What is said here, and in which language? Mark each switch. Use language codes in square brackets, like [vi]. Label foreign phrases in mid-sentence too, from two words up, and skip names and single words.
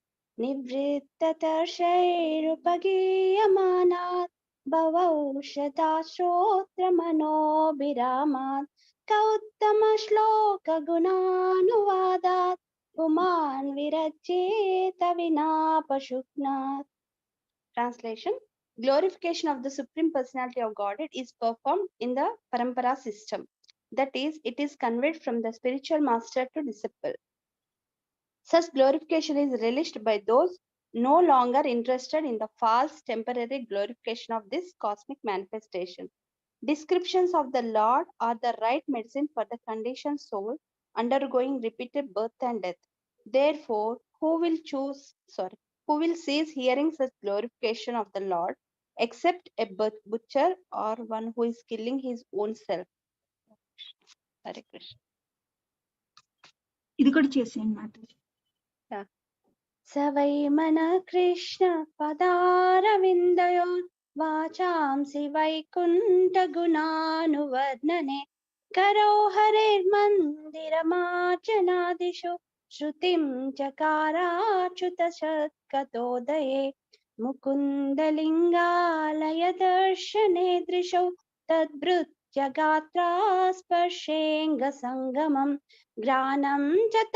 [sa] निवृत्ततर्षैरुपगीयमानात् भवौषधात् श्रोत्रमनोभिरामात् कौत्तमश्लोकगुणानुवादात् पुमान् विरचेत विना पशुघ्नात्. [en] Translation: Glorification of the Supreme Personality of Godhead is performed in the Parampara system. That is, it is conveyed from the spiritual master to disciple. Such glorification is relished by those no longer interested in the false temporary glorification of this cosmic manifestation. Descriptions of the Lord are the right medicine for the conditioned soul undergoing repeated birth and death. Therefore, who will cease hearing such glorification of the Lord except a butcher or one who is killing his own self? Hare Krishna. [te] ఇది కూడా చేసేయండి మాతాజీ. [sa] स वै मनः कृष्ण पदारविन्दयोः वाचांसि वैकुण्ठगुणानुवर्णने करो हरेर्मन्दिरमार्जनादिषु श्रुतिं चकाराच्युतशतकतोदये मुकुन्दलिङ्गालय दर्शने दृशौ तद्भृत्यगात्रा स्पर्शेऽङ्गसङ्गमम् ग्रानं च